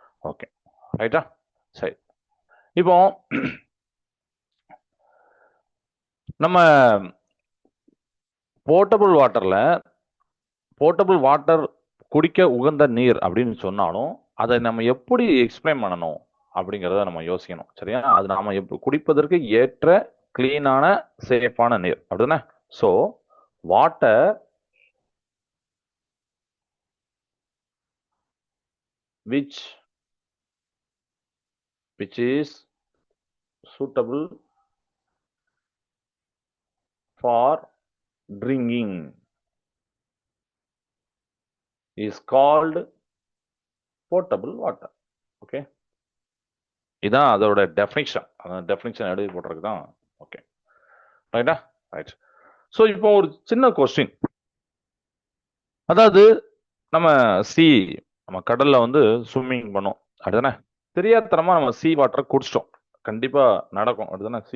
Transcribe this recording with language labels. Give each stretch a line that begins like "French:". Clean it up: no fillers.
Tamil: Okay, ரைட்டா, சரி. இப்போ நம்ம போர்ட்டபிள் வாட்டர் குடிக்க உகந்த நீர் அப்படின்னு சொன்னாலும் அதை நம்ம எப்படி எக்ஸ்பிளைன் பண்ணணும் அப்படிங்கிறத நம்ம யோசிக்கணும். சரியா? அது நாம குடிப்பதற்கு ஏற்ற கிளீனான சேஃபான நீர் அப்படின்னா.
English: So water which is suitable for drinking is called potable water.
Tamil: Okay, இதான் அதோட டெஃபினிஷன். அந்த டெஃபினிஷன் எழுதி போட்டிருக்கு தான். ஓகே, ரைட்டா, ரைட். ஸோ இப்போ ஒரு சின்ன கொஸ்டின். அதாவது நம்ம நம்ம கடல்ல வந்து ஸ்விம்மிங் பண்ணோம் அப்படிதானே. தெரியாதனமா நம்ம வாட்டரை குடிச்சிட்டோம். கண்டிப்பா நடக்கும் அப்படிதானே.